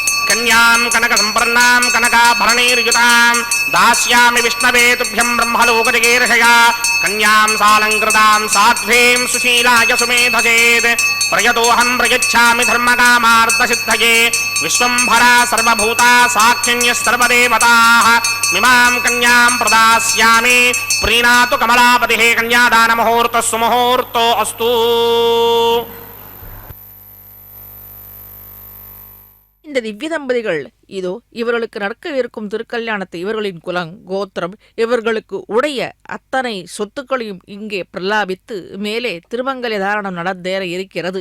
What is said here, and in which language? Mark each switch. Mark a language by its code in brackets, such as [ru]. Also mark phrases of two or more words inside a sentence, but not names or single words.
[sa] कन्यां कनकसम्पन्नां कनकाभरणैर्युतां दास्यामि विष्णवे तुभ्यं ब्रह्मलोकजगेर्षया कन्यां सालङ्कृतां साध्वीं सुशीलाय सुमेधसेत् प्रयतोऽहं प्रयच्छामि धर्मकामार्थसिद्धये विश्वम्भरा सर्वभूता साक्षिण्यः सर्वदेवताः मिमां कन्यां प्रदास्यामि प्रीणातु कमलापतिः कन्यादानमुहूर्तः सुमुहूर्तो अस्तु. [ta] இந்த திவ்ய தம்பதிகள் இதோ இவர்களுக்கு நடக்கவிருக்கும் திருக்கல்யாணத்தை இவர்களின் குலம் கோத்திரம் இவர்களுக்கு உடைய அத்தனை சொத்துக்களையும் இங்கே பிரலாபித்து மேலே திருமங்கல தாரணம் நடந்தேற இருக்கிறது.